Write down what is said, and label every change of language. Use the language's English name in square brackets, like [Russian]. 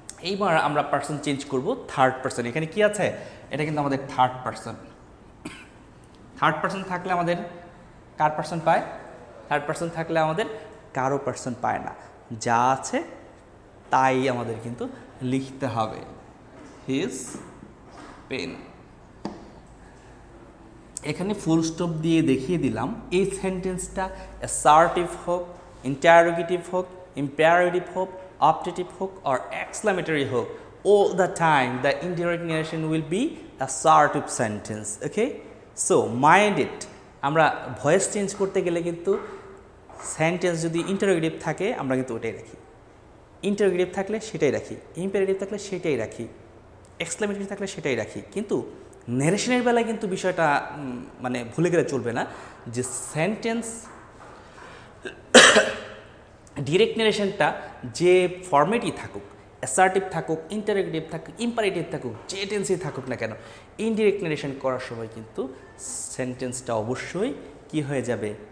[Bangla] এইবার আমরা person change করব থার্ড পার্সন। এখানে কি আছে? এটা কিন্তু আমাদের থার্ড পার্সন। থার্ড পার্সন থাকলে আমাদের কার পার্সন পায়? থার্ড পার্সন থাকলে আমাদের কারো পার্সন পায় না, যা আছে তাই আমাদের কিন্তু লিখতে হবে। His pen. এখানে ফুল স্টপ দিয়ে দেখিয়ে দিলাম এই সেন্টেন্সটা অ্যাসার্টিভ হোক, ইন্টারোগেটিভ হোক, ইম্পারেটিভ হোক, [English] optative hook or exclamatory hook, all the time the indirect narration will be assertive sentence. Okay, so mind it. [Bangla] আমরা ভয়েস চেঞ্জ করতে গেলে কিন্তু সেন্টেন্স যদি ইন্টারোগেটিভ থাকে আমরা কিন্তু ওটাই রাখি, ইন্টারোগেটিভ থাকলে সেটাই রাখি, ইম্পারেটিভ থাকলে সেটাই রাখি, এক্সক্লেমেটরি থাকলে সেটাই রাখি। কিন্তু ন্যারেশনের বেলায় কিন্তু বিষয়টা মানে ভুলে গেলে চলবে না যে সেন্টেন্স ডিরেক্ট ন্যারেশনটা যে ফরম্যাটই থাকুক, অ্যাসার্টিভ থাকুক, ইন্টারোগেটিভ থাকুক, ইম্পারেটিভ থাকুক, যে টেন্সই থাকুক না কেন, ইনডিরেক্ট ন্যারেশন করার সময় কিন্তু সেন্টেন্সটা অবশ্যই কি হয়ে যাবে?